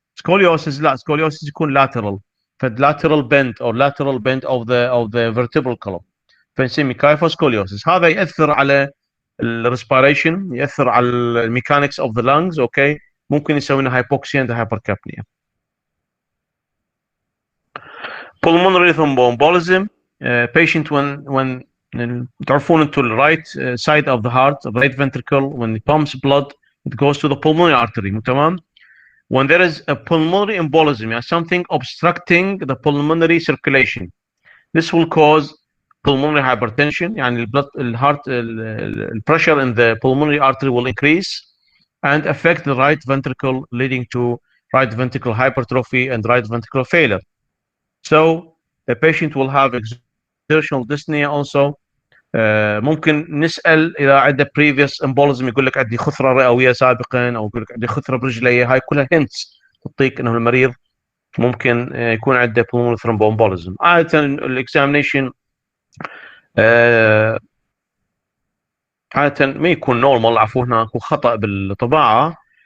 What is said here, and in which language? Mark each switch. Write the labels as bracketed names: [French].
[Arabic] سكوليوسيس لا، سكوليوسيس يكون lateral، فاللاترال بند او [English] lateral bend of the vertebral column، [Arabic] فنسمي كايفوسكوليوسيس. هذا ياثر على الريسبيريشن، ياثر على الميكانكس اوف ذا لانجز، اوكي، ممكن يسوي لنا هايبوكسيا اند هايبركابنيا. [English] pulmonary thromboembolism. Patient when [Arabic] تعرفون انتم [English] الرايت side of the heart, the right ventricle, when it pumps blood it goes to the pulmonary artery، [Arabic] تمام. [English] When there is a pulmonary embolism, يعني something obstructing the pulmonary circulation, this will cause pulmonary hypertension، يعني the pressure in the pulmonary artery will increase and affect the right ventricle, leading to right ventricular hypertrophy and right ventricular failure. So the patient will have exertional dyspnea also. [Arabic] ممكن نسال اذا عنده [English] previous embolism، [Arabic] يقول لك عندي خثره رئويه سابقا، او يقول لك عندي خثره برجلي. هاي كلها [English] hints [Arabic] تعطيك انه المريض ممكن يكون عنده pulmonary thromboembolism. عاده الاكزامينيشن عاده ما يكون نورمال، عفوا هنا اكو خطا بالطباعه.